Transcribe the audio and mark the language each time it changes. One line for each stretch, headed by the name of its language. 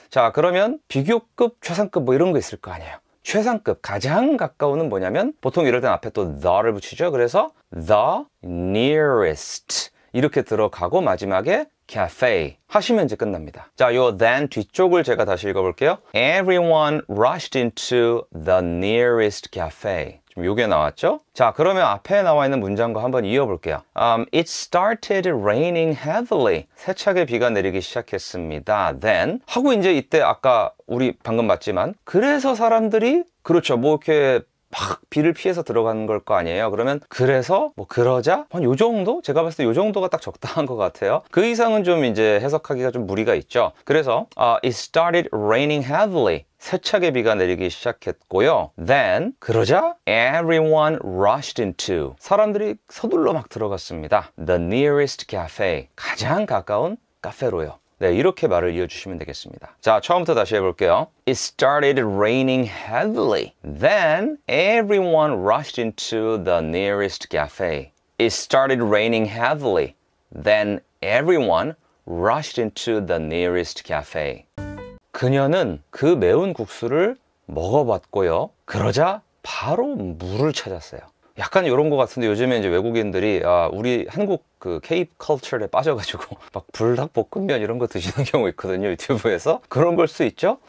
Korean: 자, 그러면 비교급, 최상급 뭐 이런 거 있을 거 아니에요. 최상급, 가장 가까운은 뭐냐면 보통 이럴 땐 앞에 또 the를 붙이죠. 그래서
English: the nearest
Korean: 이렇게 들어가고 마지막에 cafe 하시면 이제 끝납니다. 자, 요 then 뒤쪽을 제가 다시 읽어볼게요.
English: Everyone rushed into the nearest cafe.
Korean: 좀 요게 나왔죠? 자, 그러면 앞에 나와 있는 문장과 한번 이어볼게요.
English: It started raining heavily.
Korean: 세차게 비가 내리기 시작했습니다. Then 하고 이제 이때 아까 우리 방금 봤지만 그래서 사람들이 그렇죠. 뭐 이렇게 막 비를 피해서 들어가는 걸 거 아니에요. 그러면 그래서 뭐 그러자 한 요 정도? 제가 봤을 때 요 정도가 딱 적당한 것 같아요. 그 이상은 좀 이제 해석하기가 좀 무리가 있죠. 그래서
English: it started raining heavily.
Korean: 세차게 비가 내리기 시작했고요.
English: Then
Korean: 그러자
English: everyone rushed into.
Korean: 사람들이 서둘러 막 들어갔습니다.
English: The nearest cafe.
Korean: 가장 가까운 카페로요. 네, 이렇게 말을 이어주시면 되겠습니다. 자, 처음부터 다시 해볼게요.
English: It started raining heavily. Then everyone rushed into the nearest cafe. It started raining heavily. Then everyone rushed into the nearest cafe.
Korean: 그녀는 그 매운 국수를 먹어봤고요. 그러자 바로 물을 찾았어요. 약간 이런 거 같은데 요즘에 이제 외국인들이 우리 한국 그 K 컬처에 빠져가지고 막 불닭볶음면 이런 거 드시는 경우 있거든요, 유튜브에서. 그런 걸 수 있죠.